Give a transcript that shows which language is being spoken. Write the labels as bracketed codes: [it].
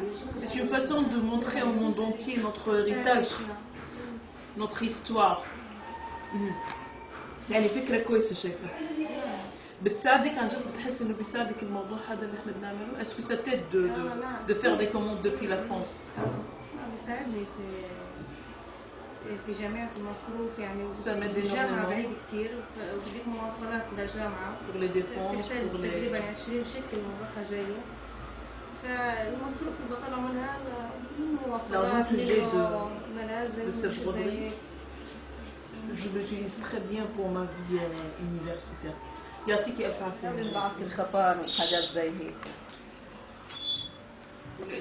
[fr] C'est une façon de montrer au monde entier notre héritage, notre histoire. [ar] يعني فكرة كويسة شايفة. بتساعدك عن جد؟ بتحس إنه بيساعدك الموضوع هذا اللي إحنا بنعمله؟ [fr] Est-ce que ça t'aide de faire des commandes depuis la France? [ar] بيساعدني في جامعة المصروف يعني. الجامعة بعيد كثير وبديك مواصلات للجامعة. [fr] pour les dépenses. [ar] بتحتاج تقريبا 20 شكل من رايحة جاية. فالمصروف اللي بطلع منها مواصلات ملازم. [fr] Je l'utilise très bien pour ma vie universitaire. [ar] يعطيكي ألف عافية. نبعث الخطار وحاجات زي هيك.